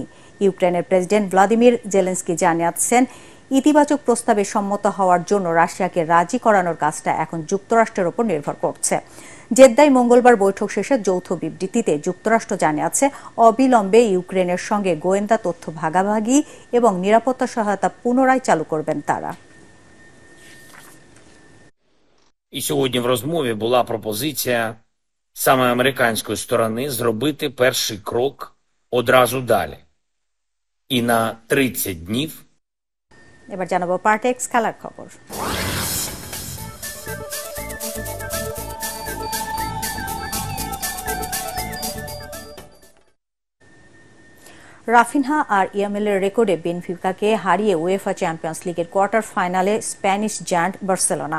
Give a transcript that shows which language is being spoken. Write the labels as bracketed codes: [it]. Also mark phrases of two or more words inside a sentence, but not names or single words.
[bn] ইউক্রেনের প্রেসিডেন্ট ভ্লাদিমির জেলেনস্কি জানিয়েছেন, ইতিবাচক প্রস্তাবে সম্মত হওয়ার জন্য রাশিয়াকে রাজি করানোর কাজটা এখন যুক্তরাষ্ট্রের উপর নির্ভর করছে। জেদ্দায় মঙ্গলবার বৈঠক শেষে যৌথ বিবৃতিতে যুক্তরাষ্ট্র জানিয়েছে, অবিলম্বে ইউক্রেনের সঙ্গে গোয়েন্দা তথ্য ভাগাভাগি এবং নিরাপত্তা সহায়তা পুনরায় চালু করবেন তারা। [uk] І сьогодні в розмові була пропозиція саме американської сторони зробити перший крок одразу далі. І на 30 днів [bn] এবার জানাবো পার্টেক্স খেলার খবর। রাফিনহা আর ইয়ামেলের রেকর্ডে বেনফিকাকে হারিয়ে উয়েফা চ্যাম্পিয়ন্স লিগের কোয়ার্টার ফাইনালে স্প্যানিশ জায়ান্ট বার্সেলোনা।